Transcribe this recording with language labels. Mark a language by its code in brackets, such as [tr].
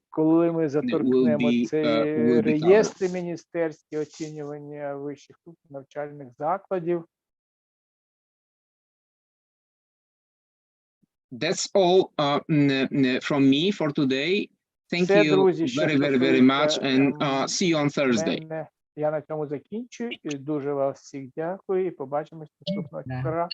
[uk] коли ми заторкнемо цей реєстр міністерські оцінювання вищих навчальних закладів. [en] That's all from me for today. Thank you very much and see you on Thursday. [uk] Я на цьому закінчую. І дуже вас всіх дякую і побачимось наступного четверга.